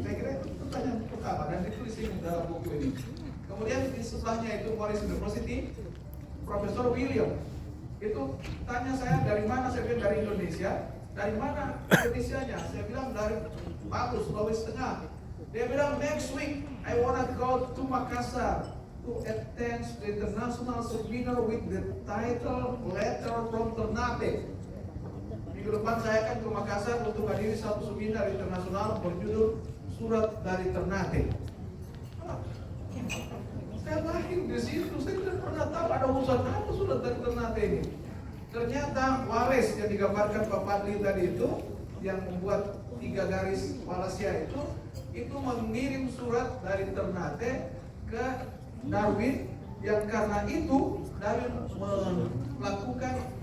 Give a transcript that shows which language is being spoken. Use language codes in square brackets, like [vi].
[id] Saya kira itu pertanyaan pertama dan ditulis di dalam buku ini. Kemudian di sebelahnya itu Morris University, Profesor William itu tanya saya dari mana, saya bilang dari Indonesia. Dari mana Indonesianya? Saya bilang dari Palu, Sulawesi Tengah. Dia bilang [en] next week I wanna go to Makassar to attend the international seminar with the title Letter from Ternate. [id] Minggu depan saya akan ke Makassar untuk hadiri satu seminar internasional berjudul Surat dari Ternate. Saya lahir di situ, saya tidak pernah tahu ada urusan apa surat dari Ternate ini. Ternyata Wallace yang digambarkan Pak Padli tadi itu, yang membuat 3 garis Wallacea itu mengirim surat dari Ternate ke Darwin, yang karena itu Darwin melakukan